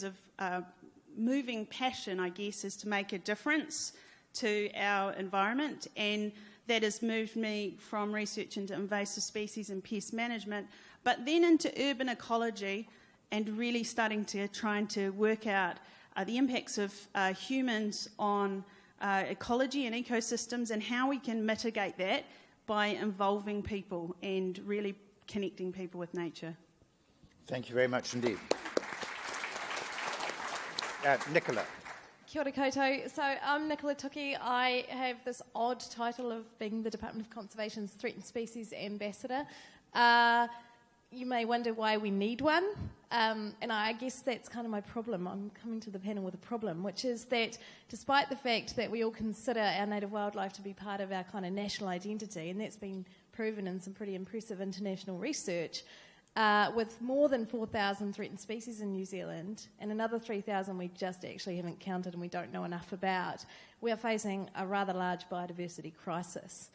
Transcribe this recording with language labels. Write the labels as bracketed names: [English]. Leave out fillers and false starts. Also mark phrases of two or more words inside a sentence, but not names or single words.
[English] of moving passion, I guess, is to make a difference to our environment, and that has moved me from research into invasive species and pest management, but then into urban ecology and really starting to work out the impacts of humans on ecology and ecosystems and how we can mitigate that by involving people and really connecting people with nature. Thank you very much indeed. Nicola. [Māori] Kia ora koutou. [English] So I'm Nicola Tuki. I have this odd title of being the Department of Conservation's Threatened Species Ambassador. You may wonder why we need one, and I guess that's kind of my problem. I'm coming to the panel with a problem, which is that despite the fact that we all consider our native wildlife to be part of our kind of national identity, and that's been proven in some pretty impressive international research, with more than 4,000 threatened species in New Zealand and another 3,000 we just actually haven't counted and we don't know enough about, we are facing a rather large biodiversity crisis.